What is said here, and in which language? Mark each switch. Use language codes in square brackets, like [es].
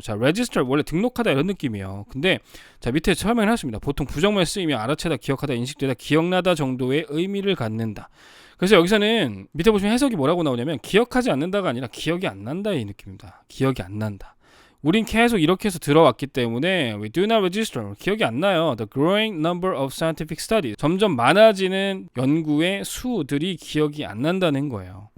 [ko] 자, register 원래 등록하다 이런 느낌이에요. 근데 자, 밑에 설명을 했습니다. 보통 부정말 쓰이며 알아채다, 기억하다, 인식되다, 기억나다 정도의 의미를 갖는다. 그래서 여기서는 밑에 보시면 해석이 뭐라고 나오냐면 기억하지 않는다가 아니라 기억이 안 난다의 느낌입니다. 기억이 안 난다. 우린 계속 이렇게 해서 들어왔기 때문에 [en] we do not register. [ko] 기억이 안 나요. [en] The growing number of scientific studies. [ko] 점점 많아지는 연구의 수들이 기억이 안 난다는 거예요.